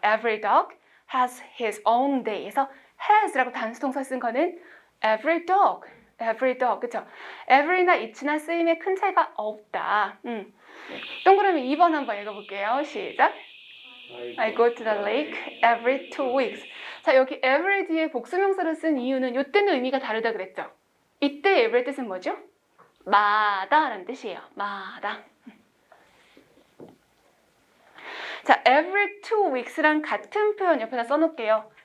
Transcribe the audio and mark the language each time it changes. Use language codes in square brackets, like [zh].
[en] Every dog has his own day [ko] 에서 has라고 단수동사 쓴 거는 every dog, 그쵸? every나 each나 쓰임에 큰 차이가 없다. 동그라미 2번 한번 읽어볼게요. 시작. [en] I go to the lake every 2 weeks. [ko] 자, 여기 every 뒤에 복수명사를 쓴 이유는 이때는 의미가 다르다 그랬죠? 이때 every 뜻은 뭐죠? 마다라는 뜻이에요. 마다. 자, [en] every 2 weeks [ko] 랑 같은 표현 옆에다 써놓을게요.